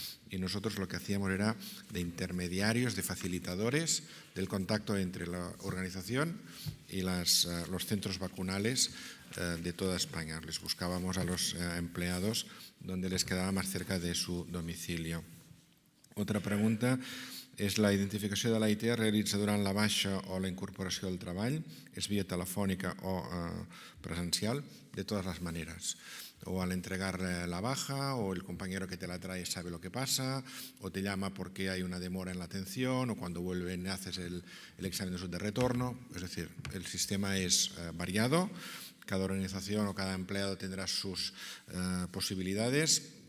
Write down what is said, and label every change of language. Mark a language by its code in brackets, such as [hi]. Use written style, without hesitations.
[es] Y nosotros lo que hacíamos era de intermediarios, de facilitadores del contacto entre la organización y los centros vacunales de toda España. Les buscábamos a los empleados donde les quedaba más cerca de su domicilio. [ca] Otra pregunta és la identificació de l'AIT es realitza durant la baixa o la incorporació al treball, és via telefònica o presencial, de todas las maneras. [es] O al entregar la baja, o el compañero que te la trae sabe lo que pasa, o te llama porque hay una demora en la atención, o cuando vuelven haces el examen de retorno. Es decir, el sistema es variado, cada organización o cada empleado tendrá sus posibilidades.